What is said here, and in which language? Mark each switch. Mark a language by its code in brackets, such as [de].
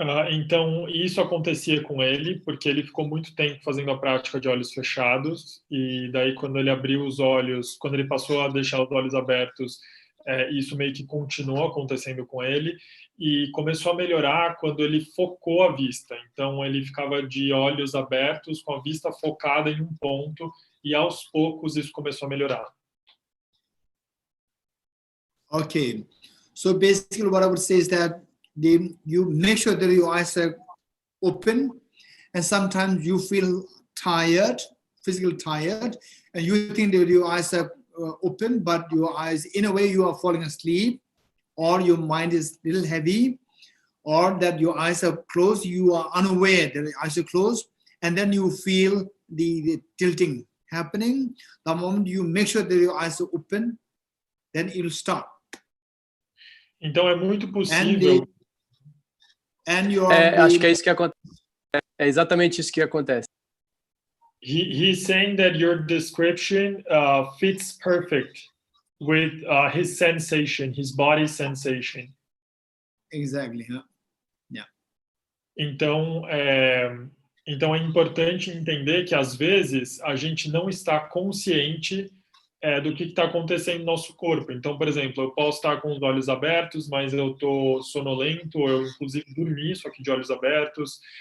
[pt] Então, isso acontecia com ele, porque ele ficou muito tempo fazendo a prática de olhos fechados, e daí quando ele abriu os olhos, quando ele passou a deixar os olhos abertos, isso meio que continuou acontecendo com ele, e começou a melhorar quando ele focou a vista. Então, ele ficava de olhos abertos, com a vista focada em um ponto, e aos poucos isso começou a melhorar. [en] Okay. So basically what I would say is that you make sure that your eyes are open, and sometimes you feel tired, physically tired, and you think that your eyes are open, but your eyes, in a way, you are falling asleep, or your mind is a little heavy, or that your eyes are closed, you are unaware that your eyes are closed, and then you feel the tilting happening. The moment you make sure that your eyes are open, then it will stop. [pt] Então é muito possível. Acho que é isso que acontece. É exatamente isso que acontece. [en] He's saying that your description fits perfect with his sensation, his body sensation. Exactly. Yeah. [pt] Então é importante entender que às vezes a gente não está consciente do que está acontecendo no nosso corpo. Então, por exemplo, eu posso estar com os olhos abertos, mas eu estou sonolento, eu inclusive dormi só que de olhos abertos.